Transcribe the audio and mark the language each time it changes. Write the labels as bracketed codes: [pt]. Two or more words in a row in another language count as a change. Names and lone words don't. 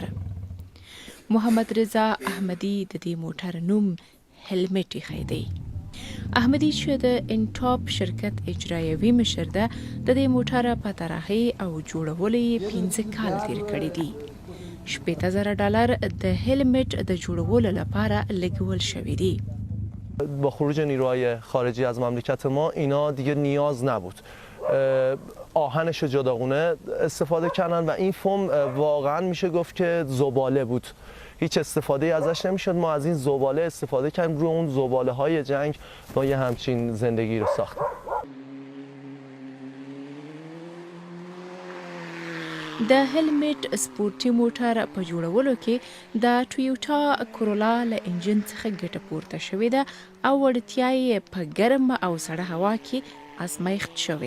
[ps] محمد رضا احمدي د دې موټر نوم هلمټ ایښی دی. احمدي چې د انټاپ شرکت اجرایوي مشر ده، د دې موټر په طراحي او جوړولو یې 15 کال تیر کړي دي. $80,000 د هلمټ د جوړولو لپاره لګول شوي دي. [fa] با خروج نیروهای خارجی از مملکت ما اینا دیگه نیاز نبود. آهنش جداگونه استفاده کردن و این فوم واقعا میشه گفت که زباله بود. هیچ استفاده ازش نمیشد. ما از این زباله استفاده کردیم، روی اون زباله های جنگ ما یه همچین زندگی رو ساختیم. [ps] د هلمټ سپورتي موټر په جوړولو کې د ټویوټا کورولا له انجن څخه ګټه پورته شوې ده او وړتیا یې په ګرم او سړه هوا کې ازمایښت شوې.